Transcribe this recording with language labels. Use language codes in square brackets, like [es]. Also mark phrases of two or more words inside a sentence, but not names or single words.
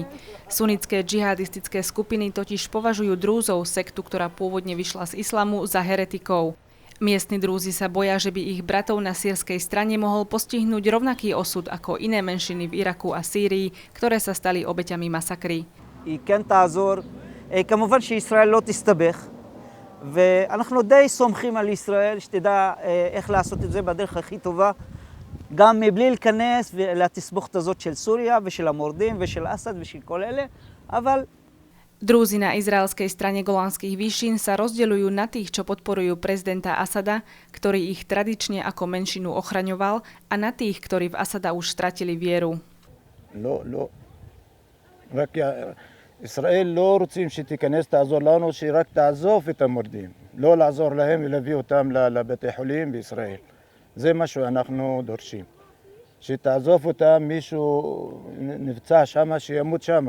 [sk] Sunnické džihadistické skupiny totiž považujú drúzov, sektu, ktorá pôvodne vyšla z islamu, za heretikov. Miestni drúzi sa boja, že by ich bratov na sýrskej strane mohol postihnúť rovnaký osud ako iné menšiny v Iraku a Sýrii, ktoré sa stali obeťami masakry. [he] ואנחנו די סומכים על ישראל שתדע איך לעשות את זה בדרך הכי טובה, גם מבלי להיכנס לתסבוכת הזאת של סוריה ושל המורדים ושל אסד ושל כל אלה, אבל... [sk] Drúzi na izraelskej strane Golanských výšin sa rozdeľujú na tých, čo podporujú prezidenta Asada, ktorý ich tradične ako menšinu ochraňoval, a na tých, ktorí v Asada už stratili vieru. [he] ישראל לא רוצים שתיכנס תעזור לנו, שרק תעזוב את המורדים. לא לעזור להם ולהביא אותם לבתי חולים בישראל. זה מה שאנחנו דורשים. שתעזוב אותם, מישהו נפצע שמה, שימות שמה.